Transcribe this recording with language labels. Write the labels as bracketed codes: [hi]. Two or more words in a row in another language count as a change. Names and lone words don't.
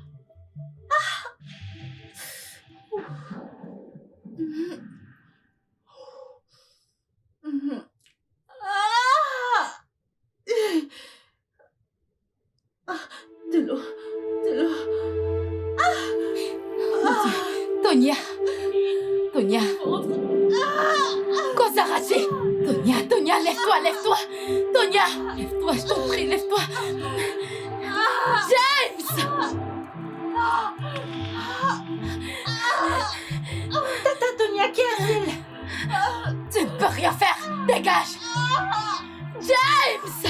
[fr] De l'eau, de l'eau. Tonya! Tonya! Kozarachi! Tonya, lève-toi! Tonya! Lève-toi, je t'en prie, lève-toi! James! Tata Tonya, qu'y a-t-il? Tu ne peux rien faire! Dégage! James!